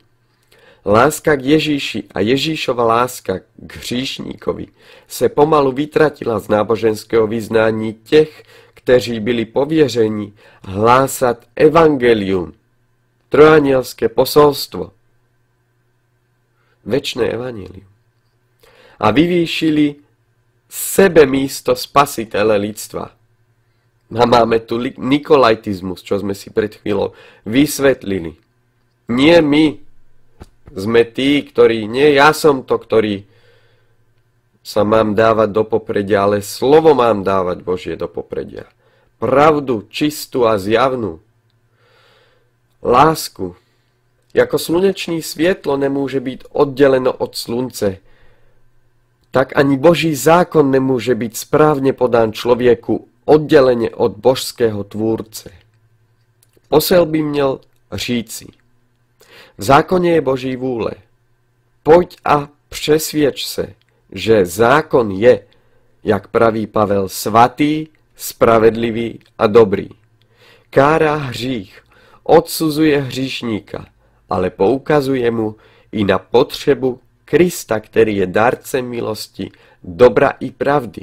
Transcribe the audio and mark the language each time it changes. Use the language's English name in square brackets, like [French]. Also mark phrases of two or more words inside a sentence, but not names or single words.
[Czech] Láska k Ježíši a Ježíšova láska k hříšníkovi se pomalu vytratila z náboženského vyznání těch, kteří byli pověřeni hlásat evangelium, [Slovak] trojanielské posolstvo, večné evangelium. [Czech] A vyvýšili sebe místo spasitele lidstva. [Slovak] A máme tu nikolajtizmus, čo sme si pred chvíľou vysvetlili. Nie my sme tí, ktorí, nie ja som to, ktorý sa mám dávať do popredia, ale slovo mám dávať Božie do popredia. Pravdu, čistú a zjavnú. Lásku. Jako slunečné svietlo nemôže byť oddeleno od slunce, tak ani Boží zákon nemôže byť správne podán človeku oddelenie od božského tvůrce. [Czech] Posel by měl říci. V zákoně je Boží vůle. Pojď a přesvědč se, že zákon je, jak praví Pavel, svatý, spravedlivý a dobrý. Kárá hřích, odsuzuje hříšníka, ale poukazuje mu i na potřebu Krista, který je dárcem milosti, dobra i pravdy.